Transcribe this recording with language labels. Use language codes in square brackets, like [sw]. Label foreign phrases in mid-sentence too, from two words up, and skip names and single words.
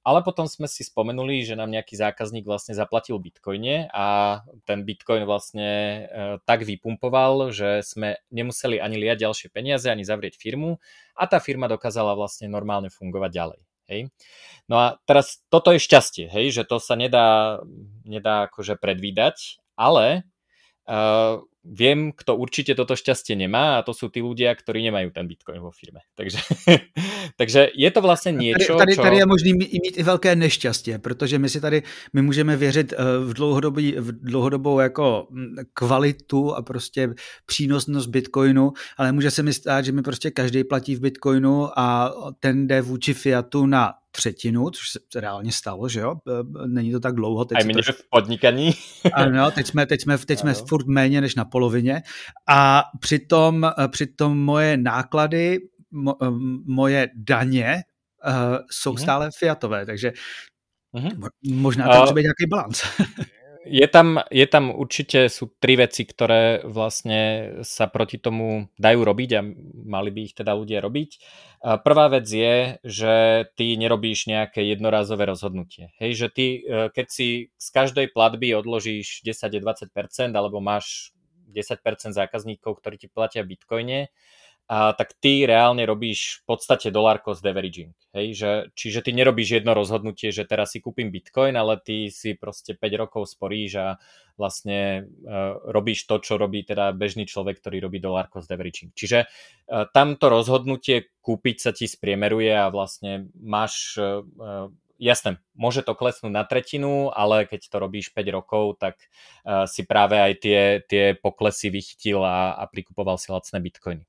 [sk] Ale potom sme si spomenuli, že nám nejaký zákazník vlastne zaplatil bitcoine a ten bitcoin vlastne tak vypumpoval, že sme nemuseli ani liať ďalšie peniaze, ani zavrieť firmu a tá firma dokázala vlastne normálne fungovať ďalej. Hej. No a teraz toto je šťastie, hej, že to sa nedá akože predvídať, ale viem, kto určite toto šťastie nemá a to sú tí ľudia, ktorí nemajú ten bitcoin vo firme. Takže je to vlastně niečo, [cs] tady je možný mít i velké nešťastie, protože my můžeme věřit v dlouhodobou jako kvalitu a prostě přínosnost bitcoinu, ale může se mi stát, že mi prostě každý platí v bitcoinu a ten jde vůči fiatu na třetinu, což se reálně stalo, že jo? Není to tak dlouho. [sk] Aj my v podnikaní. [cs] Ano, teď jsme furt méně než na polovině a přitom moje náklady, moje daně jsou stále fiatové, takže možná tam může být nějaký balans. [sk] Je tam určite sú 3 veci, ktoré vlastne sa proti tomu dajú robiť a mali by ich teda ľudia robiť. Prvá vec je, že ty nerobíš nejaké jednorázové rozhodnutie. Hej, že ty, keď si z každej platby odložíš 10-20% alebo máš 10% zákazníkov, ktorí ti platia v bitcoine, tak ty reálne robíš v podstate [en] dollar cost averaging. [sk] Hej? Čiže ty nerobíš jedno rozhodnutie, že teraz si kúpim bitcoin, ale ty si proste 5 rokov sporíš a vlastne robíš to, čo robí teda bežný človek, ktorý robí [en] dollar cost averaging. [sk] Čiže tamto rozhodnutie kúpiť sa ti spriemeruje a vlastne máš... Jasné, môže to klesnúť na tretinu, ale keď to robíš 5 rokov, tak si práve aj tie poklesy vychytil a prikupoval si lacné bitcoiny.